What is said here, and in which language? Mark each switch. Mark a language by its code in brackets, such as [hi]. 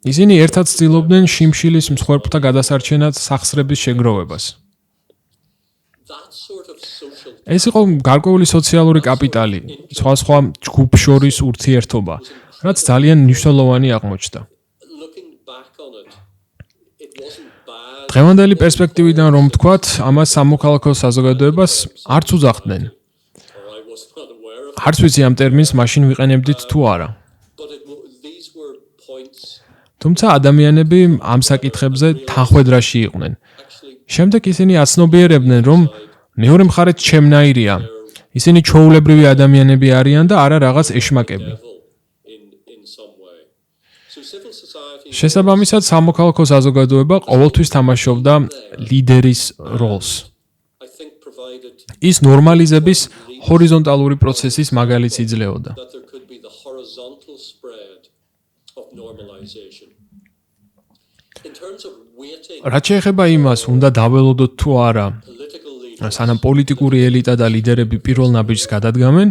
[ka] ისინი ერთად ცდილობდნენ შიმშილის მსხვერპლთა გადასარჩენად სახსრების შეგროვებას. [en] that sort of social [ka] ეს იყო გარკვეული სოციალური კაპიტალი, სხვა ჯგუფშორის ურთიერთობა, რაც ძალიან მნიშვნელოვანი აღმოჩნდა. [en] looking back on it, it wasn't bad [ka] დღევანდელი პერსპექტივიდან რომ ვთქვათ, ამას სამოქალაქო საზოგადოებას არც უძახდნენ. [en] or I was not aware of it, [ka] არც ვიცი ამ ტერმინს მაშინ ვიყენებდით თუ არა. [en] but these were points [ka] თუმცა ადამიანები ამ საკითხებზე თანხwebdriverში იყვნენ. [en] actually [ka] შემდეგ ისინი აცნობიერებდნენ, რომ მეორე მხარეს ჩემნაირია. ისინი ჩვეულებრივი ადამიანები არიან და არა რაღაც ეშმაკები. [en] devil in some way. So civil society [ka] შესაბამისად, სამოქალაქო საზოგადოება ყოველთვის თამაშობდა ლიდერის როლს. [en] I think provided [ka] ის ნორმალიზების ჰორიზონტალური პროცესის მაგალითს იძლეოდა. [en] that there could be the horizontal spread of normalization. In terms of waiting [ka] რაც შეეხება იმას, უნდა დაველოდოთ თუ არა, [en] political leaders, [ka] სანამ პოლიტიკური ელიტა და ლიდერები პირველ ნაბიჯს გადადგამენ,